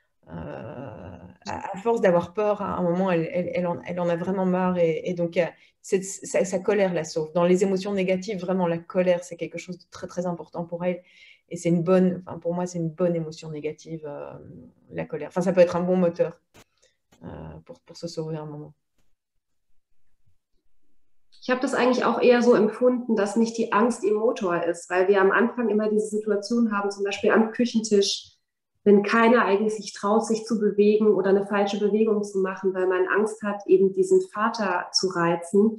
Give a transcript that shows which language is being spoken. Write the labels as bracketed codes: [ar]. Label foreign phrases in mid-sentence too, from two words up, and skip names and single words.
[fr] À force d'avoir peur, à un moment, elle en a vraiment marre, et donc sa colère la sauve. Dans les émotions négatives, vraiment, la colère, c'est quelque chose de très, très important pour elle. Et pour moi, c'est une bonne émotion négative, la colère. Enfin, ça peut être un bon moteur pour se sauver un moment. [de] Ich habe das eigentlich auch eher so empfunden, dass nicht die Angst ihr Motor ist, weil wir am Anfang immer diese Situation haben, zum Beispiel am Küchentisch, wenn keiner eigentlich sich traut, sich zu bewegen oder eine falsche Bewegung zu machen, weil man Angst hat, eben diesen Vater zu reizen.